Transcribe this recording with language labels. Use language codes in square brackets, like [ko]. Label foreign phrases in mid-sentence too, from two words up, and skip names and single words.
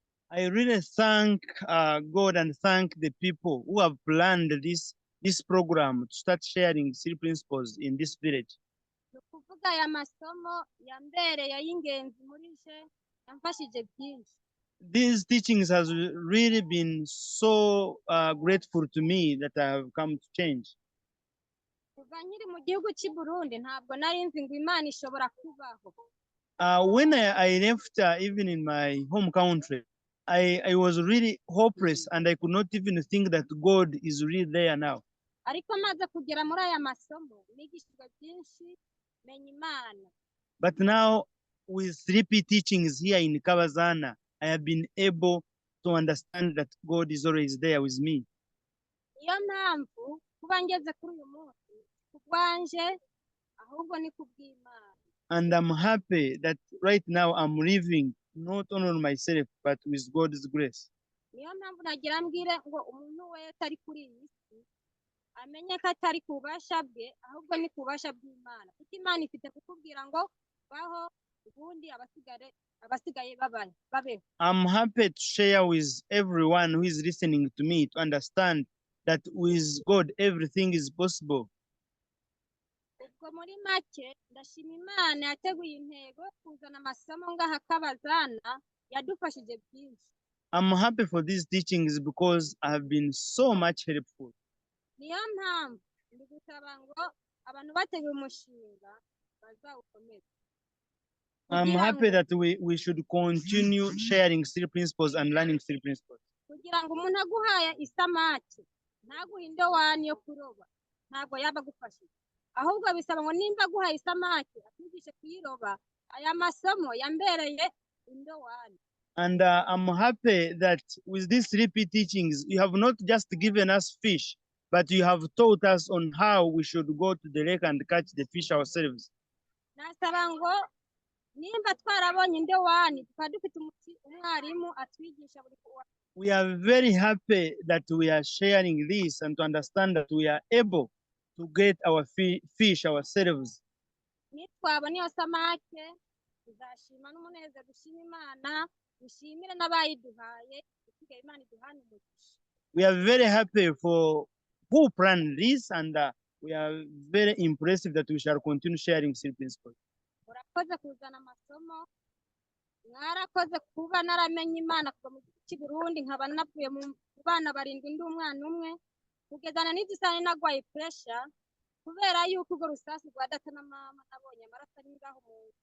[en] I really thank God and thank the people who have planned this program to start sharing three principles in this village. [rw] ni ukuvuga aya masomo yambereye ay'ingenzi muri je yamfashije byinshi. [en] These teachings has really been so grateful to me that I have come to change. [rw] Kuva nkiri mu gihugu cy'i Burundi ntabwo nari nzi ngo Imana ishobora kubaho. [en] When I left, even in my home country, I was really hopeless and I could not even think that God is really there now. [rw] Ariko maze kugera muri aya masomo nigishijwe byinshi menya Imana. [en] But now, with 3P teachings here in Kabazana, I have been able to understand that God is always there with me. [rw] Niyo mpamvu kuba ngeze kuri uyu munsi kubwanje ahubwo ni kubw'Imana. [en] And I'm happy that right now I'm living not only on myself, but with God's grace. [rw] Niyo mpamvu nagira mbwire ngo umuntu wese ari kuri iyi si amenye ko atari ku bubasha bwe ahubwo ni ku bubasha bw'Imana. Kuko Imana ifite kukubwira ngo baho ubundi abasigaye babeho. [en] I'm happy to share with everyone who is listening to me to understand that with God everything is possible. [rw] Ubwo muri make ndashima Imana yateguye intego kuzana amasomo ngaha Kabazana yadufashije byinshi. [en] I'm happy for these teachings because I have been so much helpful. [rw] Niyo mpamvu ndi gusaba ngo abantu bateguye umushinga bazawukomeze. [en] I'm happy that we should continue sharing three principles and learning three principles. [rw] Kugira ngo umuntu aguhaye isamaki ntaguhe indowani yo kuroba ntabwo yaba agufashije, ahubwo bisaba ngo nimba aguhaye isamaki akwigishe kuyiroba. Aya masomo yambereye indowani. [en] And I'm happy that with these 3P teachings, you have not just given us fish, but you have taught us on how we should go to the lake and catch the fish ourselves. [rw] Nasaba ngo nimba twarabonye indowani tukaba dufite umwarimu atwigisha buri kuwa. [en] We are very happy that we are sharing this and to understand that we are able to get our fish ourselves. [rw] Nitwabona iyo samake tuzashima n'umunezero dushima Imana dushimire n'abayiduhaye dusigaye Imana iduhane umugisha. [en] We are very happy for who planned this, and we are very impressive that we shall continue sharing three principles. [rw] Murakoze kuzana amasomo, mwarakoze kuba naramenye Imana kuva mu gihugu cy'i Burundi nkaba navuye mu bana 7 ndi umwana umwe kugezana n'idusane nagwaye pressure kubera yuko urwo rusasi rwa data na mama nabonye amaraso ari ngaho mu nzu.